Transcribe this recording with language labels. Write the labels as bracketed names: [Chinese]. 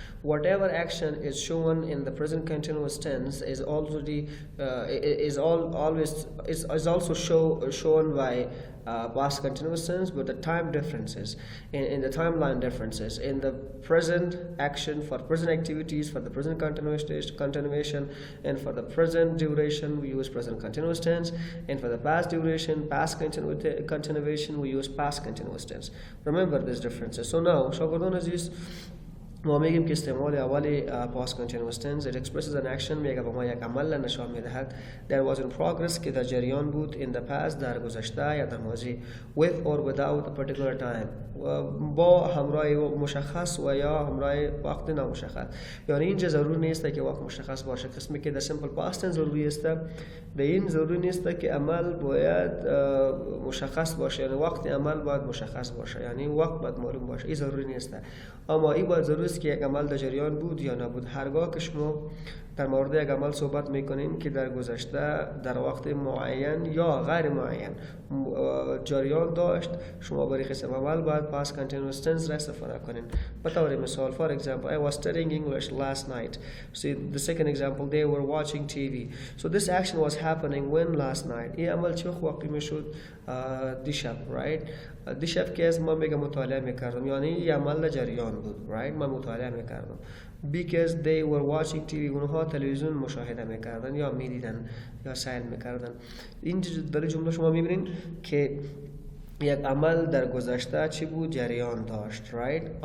[English] Whatever action is shown in the present continuous tense is already is also shown by past continuous tense, but the time differences in the timeline differences in the present action for present activities, for the present continuation, and for the present duration we use present continuous tense, and for the past duration, past continuation, we use past continuous tense. Remember these differences. So now [Persian] شاگردان عزیز ما میگیم که استعمال اولی [English] past continuous tense it expresses an action [Persian] میگه به ما یک عمل نشان میدهد [English] there was in progress [Persian] که در جریان بود [English] in the past [Persian] در گذشته یا در ماضی [English] with or without a particular time [Persian] با همراه مشخص و یا همراه وقت نامشخص. یعنی اینجا ضرور نیست که وقت مشخص باشه. قسمی که در simple past tense ضروری است در این ضروری نیست که عمل باید مشخص باشه، یعنی وقت عمل باید مشخص باشه، یعنی وقت باید معلوم باشه. این ضروری نیست، اما این باید ضروری است که یک عمل در جریان بود یا نبود. هرگاه که شما در مورد یک عمل صحبت میکنین که در گذشته در وقت معین یا غیر معین جریان داشت، شما برای قسم عمل باید past continuous tense را استفاده کنین. به طور مثال, [English] for example, I was studying English last night. See the second example, they were watching TV. So this action was happening when last night. [Persian] این عمل چه وقتی میشد؟ دیشب, right? دیشب که از ما میگم مطالعه میکردم، یعنی این عمل جریان بود, right? من مطالعه میکردم. [English] Because they were watching TV, [Persian] اونها تلویزیون مشاهده میکردن یا میدیدن یا سیر میکردن. این در جمله شما میبینین که یک عمل در گذشته چی بود؟ جریان داشت, right?